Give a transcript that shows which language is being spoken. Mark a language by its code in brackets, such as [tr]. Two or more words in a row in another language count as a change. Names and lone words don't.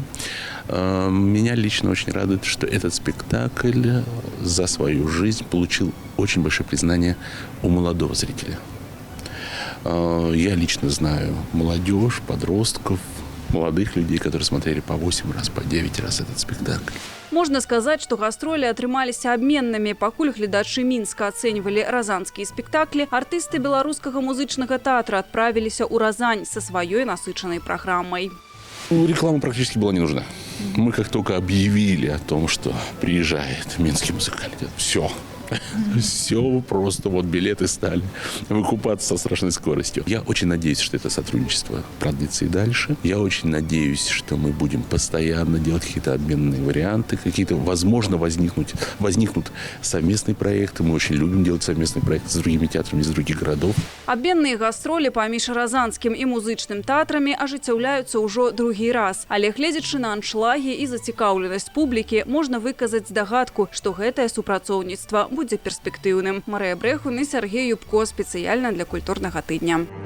[ru] Меня лично очень радует, что этот спектакль за свою жизнь получил очень большое признание у молодого зрителя. Я лично знаю молодежь, подростков, молодых людей, которые смотрели по 8 раз, по 9 раз этот спектакль. [be] Можна сказаць, што гастролі атрымаліся абменнымі. Пакуль гледачы Мінска ацэньвалі разанскія спектаклі, артысты беларускага музычнага тэатра адправіліся ў Разань са сваёй насычанай праграмай. [ru] Реклама практически была не нужна. Мы как только объявили о том, что приезжает Минский музыкальный театр, все. Все просто, вот билеты стали выкупаться со страшной скоростью. Я очень надеюсь, что это сотрудничество продлится и дальше. Я очень надеюсь, что мы будем постоянно делать какие-то обменные варианты, какие-то, возможно, возникнут совместные проекты. Мы очень любим делать совместные проекты с другими театрами из других городов. [be] Абменныя гастролі паміж разанскім і музычным тэатрамі ажыццяўляюцца ўжо другі раз. Але гледзячы на аншлагі і зацікаўленасць публікі, можна выказаць здагадку, што гэтае супрацоўніцтва будзе перспектыўным. Марыя Брэхун і Сергей Юбко спецыяльна для культурнага тыдня.